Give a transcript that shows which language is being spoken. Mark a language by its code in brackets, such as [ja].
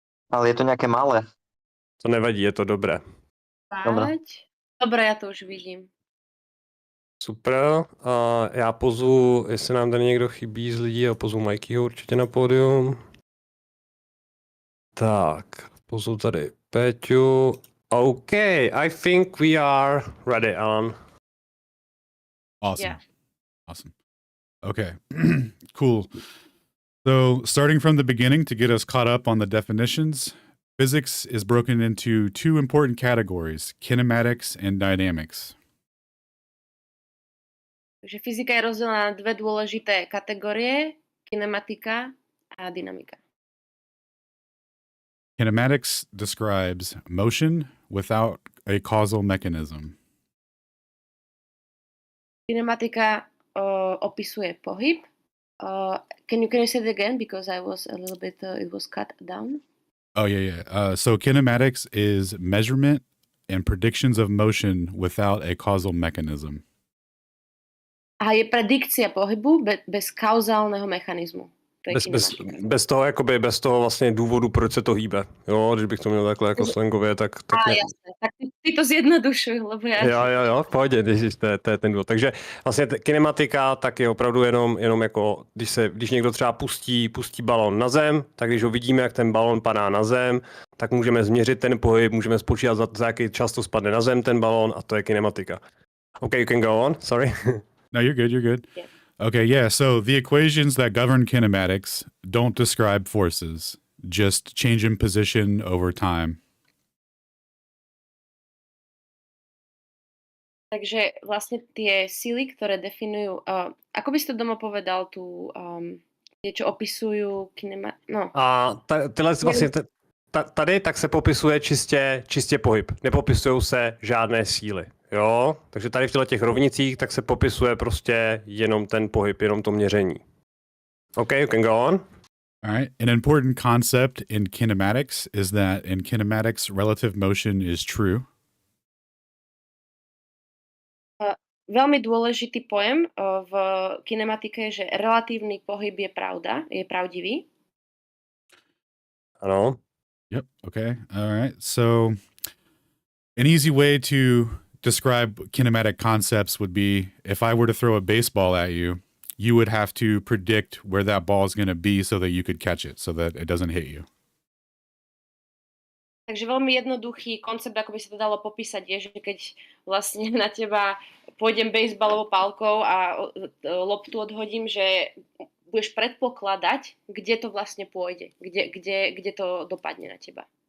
[sk] Ale je to nejaké malé. To nevadí, je to dobré. Dobre, ja to už vidím. Super. [cs] A já pozvu, jestli nám tady někdo chybí z lidí, a pozvu Mikeyho určitě na pódium. Tak, pozvu tady Péťu. [en] OK, I think we are ready, Alan. Awesome. Yeah. Awesome. Okay. Cool. So, starting from the beginning to get us caught up on the definitions, physics is broken into two important categories, kinematics and dynamics. [sk] Takže fyzika je rozdelená na dve dôležité kategórie, kinematika a dynamika. [en] Kinematics describes motion without a causal mechanism. [sk] Kinematika opisuje pohyb. [en] Can you say it again, because I was a little bit it was cut down. Oh yeah. So kinematics is measurement and predictions of motion without a causal mechanism. [sk] A je predikcia pohybu bez kauzálneho mechanizmu. [cs] Bez toho vlastně důvodu, proč se to hýbe. Jo, když bych to měl takhle jako slangově, tak [sk] jasné. Tak ty to zjednodušuj, lebo [cs] Jo, v pohodě, to je ten důvod. Takže vlastně kinematika tak je opravdu jenom jako, když někdo třeba pustí balón na zem, tak když ho vidíme, jak ten balón padá na zem, tak můžeme změřit ten pohyb, můžeme spočítat, za jaký čas to spadne na zem ten balón, a to je kinematika. [en] Okay, you can go on, sorry. No, you're good. Yeah. Okay, yeah, so the equations that govern kinematics don't describe forces, just change in position over time. [sk] Takže vlastne tie síly, ktoré definujú, ako by si to doma povedal, tie, čo opisujú [cs] A tyhle vlastně tady tak se popisuje čistě pohyb. Nepopisují se žádné síly. Jo, takže tady v těch rovnicích tak se popisuje prostě jenom ten pohyb, jenom to měření. [en] Okay, you can go on. All right. An important concept in kinematics is that in kinematics, relative motion is true. [sk] Veľmi dôležitý pojem v kinematike je, že relatívny pohyb je pravda, je pravdivý. [cs] Ano. [en] Yep. Okay. All right. So an easy way to describe kinematic concepts would be if I were to throw a baseball at you, you would have to predict where that ball is going to be so that you could catch it, so that it doesn't hit you. [sk] Takže veľmi jednoduchý koncept, ako by sa to dalo popísať, je, že keď vlastne na teba pôjdem bejsbalovou pálkou a loptu odhodím, že budeš predpokladať, kde to vlastne pôjde, kde to dopadne na teba.